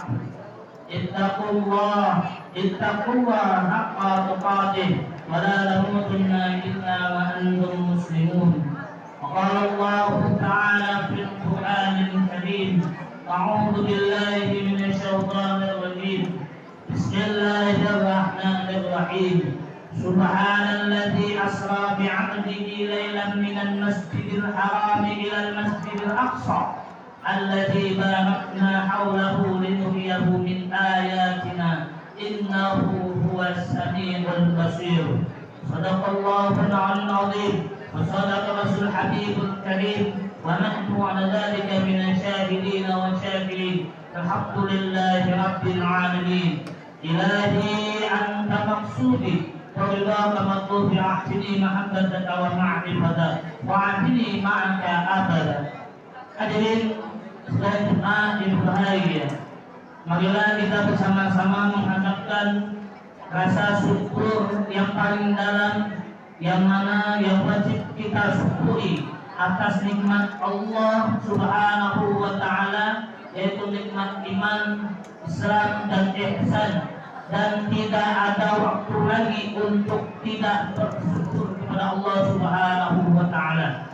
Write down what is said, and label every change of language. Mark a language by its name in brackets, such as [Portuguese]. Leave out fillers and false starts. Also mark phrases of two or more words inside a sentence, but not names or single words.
[Arabic] اتقوا الله حق تقاته ولا تموتن إلا وأنتم مسلمون. وقال الله تعالى في القرآن الكريم أعوذ بالله من الشيطان الرجيم. بسم الله الرحمن الرحيم. سبحان الذي أسرى بعبده ليلا من المسجد الحرام إلى المسجد الأقصى الذي باركنا حوله لنريه من آياتنا إنه هو السميع البصير. صدق الله العظيم وصدق رسول حبيب الكريم ونحن على ذلك من الشاهدين وشاكرين. الحمد لله رب العالمين. إلهي أنت مقصودي ورضاك مطلوبي اهدني محبتك ومعرفة واهدني معك أبدا. [Indonesian] Hadirin sekalian jemaah yang berbahagia, marilah kita bersama-sama menghadapkan rasa syukur yang paling dalam, yang mana yang wajib kita syukuri atas nikmat Allah [Arabic] سبحانه وتعالى, [Indonesian] yaitu nikmat iman, Islam dan ihsan, dan tidak ada waktu lagi untuk tidak bersyukur kepada Allah [Arabic] سبحانه وتعالى.